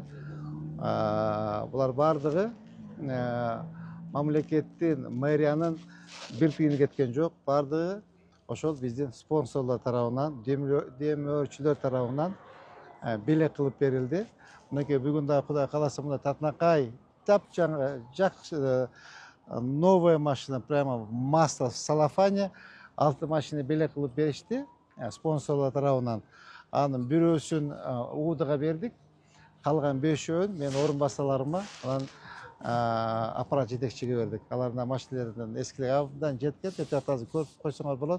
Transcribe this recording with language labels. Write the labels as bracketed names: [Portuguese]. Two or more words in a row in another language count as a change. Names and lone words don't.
[Kyrgyz] Булар бардыгы мамлекеттин, мэриянын бир тыйыны кеткен жок. Бардыгы ошол биздин спонсорлор тарабынан, демөөрчүлөр тарабынан белек кылып берилди. Мынакей бүгүн да Кудай кааласа мына татынакай тапчаңы жакшы [Russian] новая машина, прямо масло в салафане. [Kyrgyz] 6 машина белек кылып беришти спонсорлор тарабынан. Анын бирөөсүн УУДга бердик. Калган 5-өөн мен орун басаларыма, анан аппарат жетекчиге бердик. Алардын машиналердин эскилиги абдан жеткен, азыр көрүп койсоңор болот.